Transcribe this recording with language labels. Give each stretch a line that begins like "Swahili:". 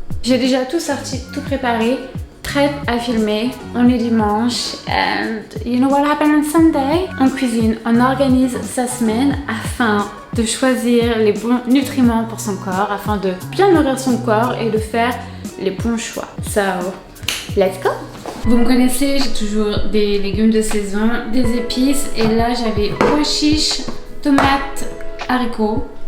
French: J'ai déjà tout sorti, tout préparé, prête à filmer. On est dimanche
English: and you know what happened on Sunday?
French: On cuisine, on organise sa semaine afin de choisir les bons nutriments pour son corps, afin de bien nourrir son corps et de faire les bons choix.
English: So, let's go!
French: Vous me connaissez, j'ai toujours des légumes de saison, des épices et là j'avais pois chiches, tomates, haricots.